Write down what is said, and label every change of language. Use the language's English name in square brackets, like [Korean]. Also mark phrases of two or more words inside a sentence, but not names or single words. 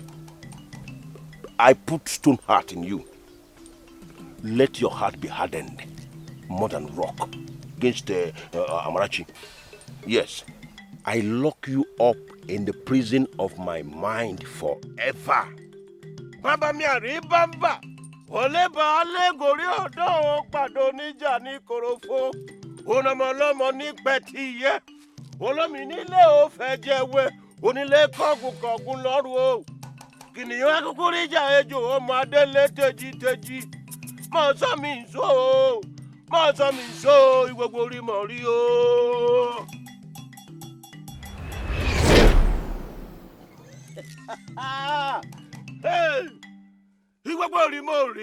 [English] I put stone heart in you. Let your heart be hardened more than rock against Amarachi. Yes, I lock you up in the prison of my mind forever. [Yoruba] Baba mi ari bamba, ole ba ale gori odo pado nija ni korofo, onomolomo ni petiye. Olómi nílé ò fẹ́ jẹ́wé, onílé kọ́gùn lọ́rùn o. Kìnìún akúkú ríjà ejò ọmọ adélé tèjì. Mọ̀ sọ mi nsó o, mọ̀ sọ mi nsó o, ìgbogbo orí mọ̀ rí o. Ìgbogbo orí mọ̀ rí.